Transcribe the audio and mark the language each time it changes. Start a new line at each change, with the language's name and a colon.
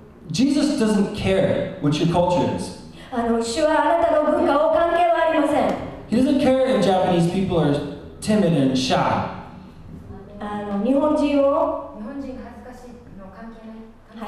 English: Jesus doesn't care what your culture is.
Japanese: 主はあなたの文化を関係はありません。
English: He doesn't care if Japanese people are timid and shy.
Japanese: 日本人が恥ずかしいの関係ない。